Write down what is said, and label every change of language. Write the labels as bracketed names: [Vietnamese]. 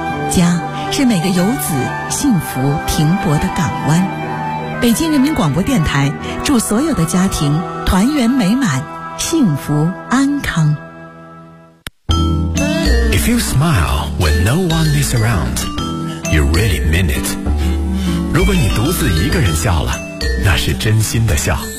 [Chinese] 家是每个游子幸福停泊的港湾。北京人民广播电台祝所有的家庭团圆美满，幸福安康。 [English] If you smile when no one is around, you really mean it. [Chinese] 如果你独自一个人笑了，那是真心的笑。